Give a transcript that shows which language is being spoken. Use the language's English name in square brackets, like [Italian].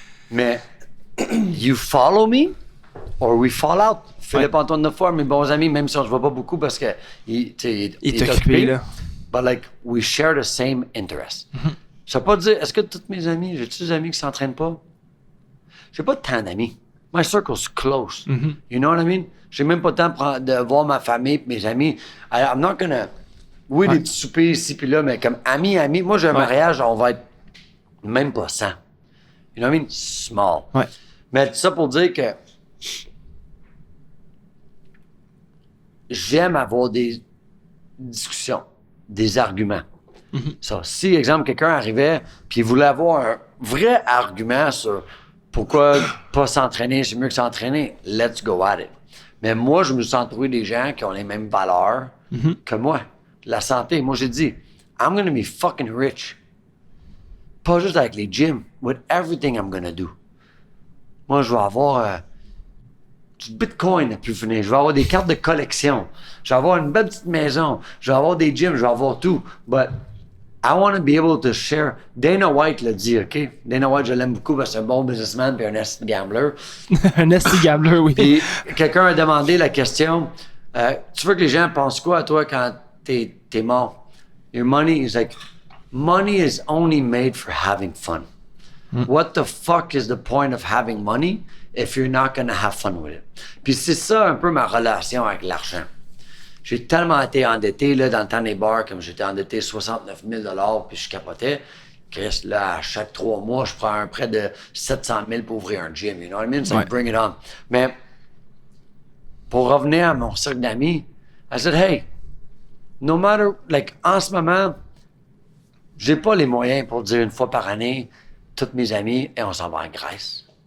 [French] Mais, [English] you follow me or we fall out. [French] Philippe Antoine Defoe, mes bons amis, même si on se voit pas beaucoup parce que il est occupé, là. [English] But like, we share the same interest. [French] Ça veut pas dire, est-ce que tous mes amis, j'ai-tu des amis qui s'entraînent pas? J'ai pas tant d'amis. [English] My circle's close. You know what I mean? [French] J'ai même pas le temps de voir ma famille et mes amis. [English] I'm not gonna... [French] Oui, des petits soupers ici puis là, mais comme amis. Moi, j'ai un mariage, on va être même pas 100. [English] You know what I mean? Small. [French] Ouais. Mais tout ça pour dire que j'aime avoir des discussions, des arguments. Ça, si, exemple, quelqu'un arrivait puis il voulait avoir un vrai argument sur pourquoi pas s'entraîner, c'est mieux que s'entraîner, [English] let's go at it. [French] Mais moi, je me suis entouré des gens qui ont les mêmes valeurs que moi. La santé, moi, j'ai dit, [English] I'm gonna be fucking rich. [French] Pas juste avec les gyms, [English] with everything I'm gonna do. [French] Moi, je vais avoir du Bitcoin à plus finir. Je vais avoir des cartes de collection. Je vais avoir une belle petite maison. Je vais avoir des gyms. Je vais avoir tout. [English] But I want to be able to share. [French] Dana White l'a dit, OK? Dana White, je l'aime beaucoup parce que c'est un bon businessman et un esti gambler. Un esti gambler, oui. Puis quelqu'un a demandé la question, tu veux que les gens pensent quoi à toi quand t'es mort? [English] Your money is like, money is only made for having fun. What the fuck is the point of having money if you're not gonna have fun with it? [French] Puis c'est ça un peu ma relation avec l'argent. J'ai tellement été endetté là, dans le temps des bars, comme j'étais endetté 69 000 $, puis je capotais. Chris, là, à chaque 3 mois, je prends un prêt de 700 000 pour ouvrir un gym. [English] You know what I mean? So bring it on. [French] Mais pour revenir à mon cercle d'amis, [English] I said, hey, no matter, like, [French] en ce moment, j'ai pas les moyens pour dire une fois par année, tous mes amis, et on s'en va en Grèce.